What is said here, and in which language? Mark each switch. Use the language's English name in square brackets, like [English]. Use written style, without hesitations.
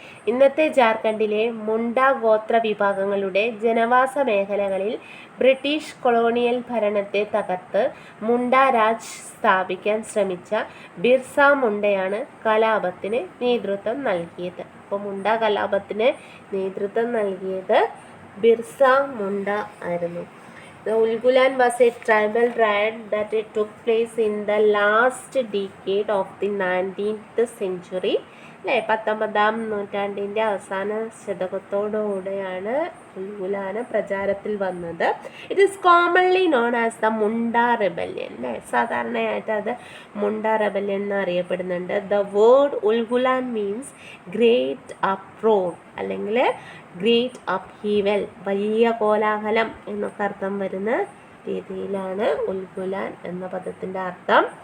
[Malayalam] ഇന്നത്തെ ജാർഖണ്ഡിലെ മുണ്ട ഗോത്ര വിഭാഗങ്ങളുടെ ജനവാസ മേഖലകളിൽ ബ്രിട്ടീഷ് കൊളോണിയൽ ഭരണത്തെ തകർത്ത് മുണ്ട രാജ് സ്ഥാപിക്കാൻ ശ്രമിച്ച ബിർസ മുണ്ടയാണ് കലാപത്തിന് നേതൃത്വം നൽകിയത്. അപ്പോൾ മുണ്ട കലാപത്തിന് നേതൃത്വം നൽകിയത് ബിർസ മുണ്ട ആയിരുന്നു. [English] The Ulgulan was a tribal riot that took place in the last decade of the 19th century. [Malayalam] അല്ലേ? 19-ാം നൂറ്റാണ്ടിൻ്റെ അവസാന ശതകത്തോടുകൂടെയാണ് ഉൽഗുലാൻ പ്രചാരത്തിൽ വന്നത്. [English] it is commonly known as the Munda rebellion, [Malayalam] അല്ലേ? സാധാരണയായിട്ട് അത് മുണ്ട റെബല്യൻ എന്ന് അറിയപ്പെടുന്നുണ്ട്. [English] the word Ulgulan means great uproar അല്ലെങ്കിൽ great upheaval, [Malayalam] വലിയ കോലാഹലം എന്നൊക്കെ അർത്ഥം വരുന്ന രീതിയിലാണ് ഉൽഗുലാൻ എന്ന പദത്തിൻ്റെ അർത്ഥം.